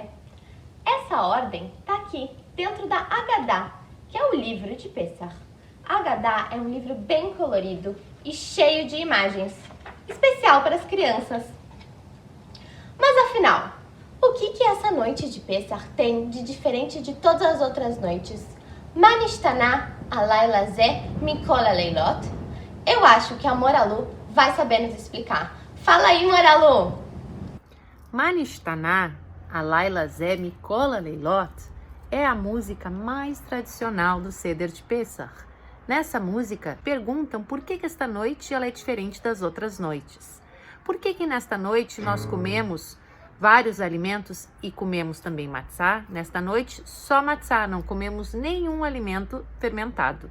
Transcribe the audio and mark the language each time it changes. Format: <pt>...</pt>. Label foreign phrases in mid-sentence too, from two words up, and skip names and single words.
<pt>Essa ordem está aqui, dentro da Agadá, que é o livro de Pêssar. A Agadá é um livro bem colorido e cheio de imagens, especial para as crianças. Mas afinal, o que essa noite de Pêssar tem de diferente de todas as outras noites?</pt> <he>מה נשתנה הלילה הזה מכל הלילות?</he> <pt>Eu acho que a Moralu vai saber nos explicar. Fala aí, Moralu!</pt> <he>מה נשתנה הלילה הזה מכל הלילות</he> <pt>é a música mais tradicional do Seder de Pêssar. Nessa música, perguntam por que esta noite ela é diferente das outras noites. Por que nesta noite nós comemos vários alimentos e comemos também matzá? Nesta noite, só matzá, não comemos nenhum alimento fermentado.</pt>